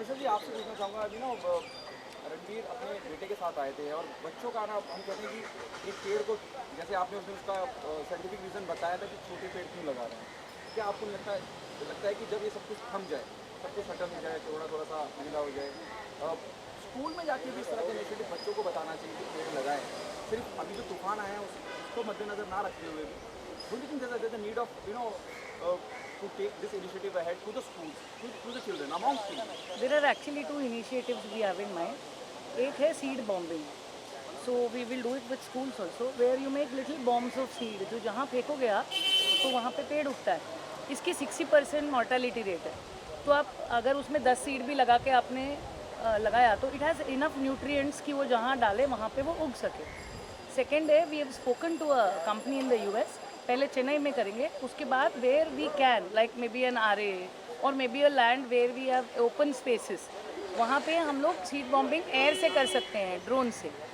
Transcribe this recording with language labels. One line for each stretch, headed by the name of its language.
Hindi: अनुषा जी, आपसे पूछना चाहूँगा, अभी ना रणवीर अपने बेटे के साथ आए थे और बच्चों का ना हम कहते हैं कि एक पेड़ को, जैसे आपने उसमें उसका साइंटिफिक रीज़न बताया था कि छोटे पेड़ क्यों लगा रहे हैं, क्या आपको लगता है कि जब ये सब कुछ थम जाए, सब कुछ खत्म हो जाए, थोड़ा सा महंगा हो जाए, स्कूल में जाके भी इस तरह के इनिशिएटिव बच्चों को बताना चाहिए कि पेड़ लगाएं? सिर्फ अभी जो तूफान आया है उसको मद्देनजर ना रखते हुए भी,
English: Don't you think there is a need of to take this initiative ahead to the schools, to the children, among children? There are actually 2 initiatives we have in mind.
Hindi: एक है seed bombing.
English: So we will do it with schools also, where you make little bombs of seed.
Hindi: जो जहाँ फेंकोगे आप, तो वहाँ पे पेड़ उगता है। इसकी 60% mortality rate है। तो आप अगर उसमें 10 सीड भी लगा के आपने लगाया, तो
English: it has enough nutrients
Hindi: कि वो जहाँ डाले वहाँ पे वो उग सके।
English: second है, we have spoken to a company in the US,
Hindi: पहले चेन्नई में करेंगे, उसके बाद
English: where we can, like maybe an RA और maybe a land where we have open spaces,
Hindi: वहाँ पे हम लोग सीड बॉम्बिंग एयर से कर सकते हैं, ड्रोन से।